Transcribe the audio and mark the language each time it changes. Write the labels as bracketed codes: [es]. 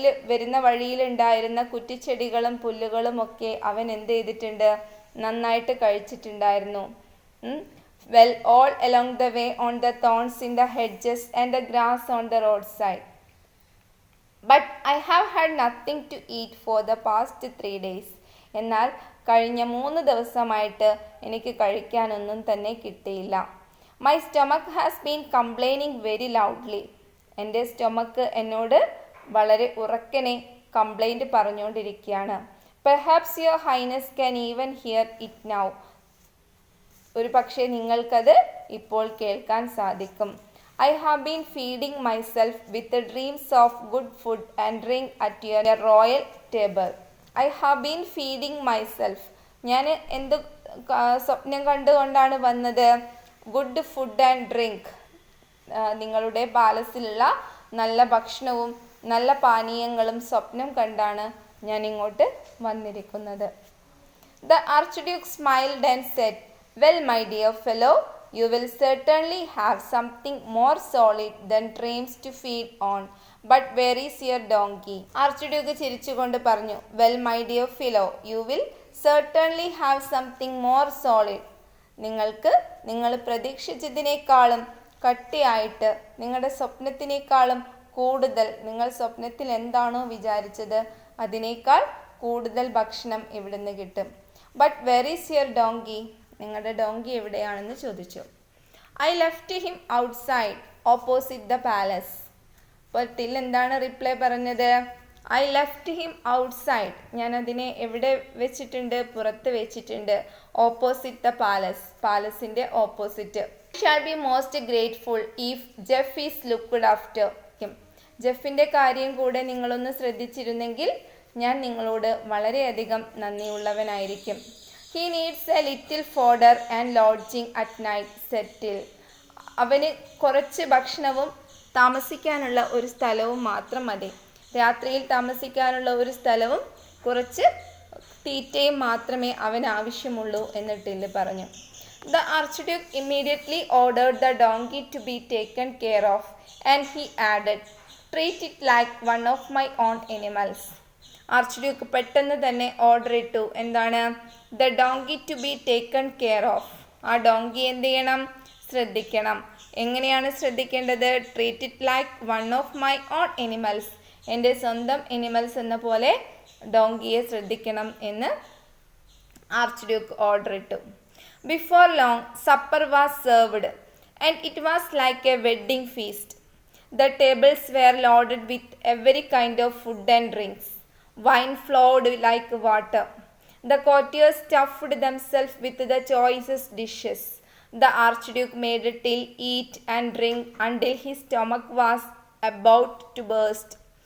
[ml] വരുന്ന വഴിയിലുണ്ടായിരുന്ന കുറ്റിച്ചെടികളും പുല്ലുകളും ഒക്കെ അവൻ എന്ത് ചെയ്തിട്ടുണ്ട്, നന്നായിട്ട് കഴിച്ചിട്ടുണ്ടായിരുന്നു. [en] Well, all along the way, on the thorns in the hedges and the grass on the roadside. But I have had nothing to eat for the past 3 days. [ml] എന്നാൽ കഴിഞ്ഞ 3 ദിവസമായിട്ട് എനിക്ക് കഴിക്കാനൊന്നും തന്നെ കിട്ടിയില്ല. [en] My stomach has been complaining very loudly. [ml] എൻ്റെ stomach എന്നോട് വളരെ ഉറക്കനെ കംപ്ലൈൻറ്റ് പറഞ്ഞുകൊണ്ടിരിക്കുകയാണ്. [en] Perhaps your highness can even hear it now. [ml] ഒരു പക്ഷേ നിങ്ങൾക്കത് ഇപ്പോൾ കേൾക്കാൻ സാധിക്കും. [en] I have been feeding myself with the dreams of good food and drink at your royal table. I have been feeding myself. [ml] ഞാൻ എന്ത് സ്വപ്നം കണ്ടുകൊണ്ടാണ് വന്നത്? [en] Good food and drink. [ml] നിങ്ങളുടെ പാലസിലുള്ള നല്ല ഭക്ഷണവും നല്ല പാനീയങ്ങളും സ്വപ്നം കണ്ടാണ് ഞാൻ ഇങ്ങോട്ട് വന്നിരിക്കുന്നത്. [en] The Archduke smiled and said, Well, my dear fellow, you will certainly have something more solid than dreams to feed on. But where is your donkey? Archduke [ml] ചിരിച്ചുകൊണ്ട് പറഞ്ഞു, [en] Well, my dear fellow, you will certainly have something more solid. [ml] നിങ്ങൾ പ്രതീക്ഷിച്ചതിനേക്കാളും കട്ടിയായിട്ട്, നിങ്ങളുടെ സ്വപ്നത്തിനേക്കാളും കൂടുതൽ, നിങ്ങൾ സ്വപ്നത്തിൽ എന്താണോ വിചാരിച്ചത് അതിനേക്കാൾ കൂടുതൽ ഭക്ഷണം ഇവിടുന്ന് കിട്ടും. [en] But where is your donkey? [ml] നിങ്ങളുടെ ഡോങ്കി എവിടെയാണെന്ന് ചോദിച്ചു. [en] I left him outside opposite the palace. [ml] അപ്പോൾ ടിൽ എന്താണ് റിപ്ലൈ പറഞ്ഞത്? [en] I left him outside. [ml] ഞാൻ അതിനെ എവിടെ വെച്ചിട്ടുണ്ട്? പുറത്ത് വെച്ചിട്ടുണ്ട്. [en] Opposite the palace. [ml] പാലസിന്റെ opposite. [en] I shall be most grateful if Jeff is looked after him. [ml] ജെഫിന്റെ കാര്യം കൂടെ നിങ്ങളൊന്ന് ശ്രദ്ധിച്ചിരുന്നെങ്കിൽ ഞാൻ നിങ്ങളോട് വളരെയധികം നന്ദിയുള്ളവനായിരിക്കും. [en] He needs a little fodder and lodging at night, said Till. [ml] അവന് കുറച്ച് ഭക്ഷണവും താമസിക്കാനുള്ള ഒരു സ്ഥലവും മാത്രം മതി. രാത്രിയിൽ താമസിക്കാനുള്ള ഒരു സ്ഥലവും കുറച്ച് തീറ്റയും മാത്രമേ അവന് ആവശ്യമുള്ളൂ എന്ന് ടിൽ പറഞ്ഞു. [en] The Archduke immediately ordered the donkey to be taken care of, and he added, Treat it like one of my own animals. [ml] Archduke പെട്ടെന്ന് തന്നെ ഓർഡർ ഇട്ടു. എന്താണ്? [en] The donkey to be taken care of. [ml] ആ donkey എന്ത് ചെയ്യണം? ശ്രദ്ധിക്കണം. എങ്ങനെയാണ് ശ്രദ്ധിക്കേണ്ടത്? [en] Treat it like one of my own animals. [ml] എൻ്റെ സ്വന്തം എനിമൽസ് എന്ന പോലെ ഡോങ്കിയെ ശ്രദ്ധിക്കണം എന്ന് ആർച്ച്ഡ്യൂക്ക് ഓർഡർ ഇട്ടു. [en] Before long supper was served and it was like a wedding feast. The tables were loaded with every kind of food and drinks. Wine flowed like water. The courtiers stuffed themselves with the choicest dishes. The Archduke made Till eat and drink until his stomach was about to burst.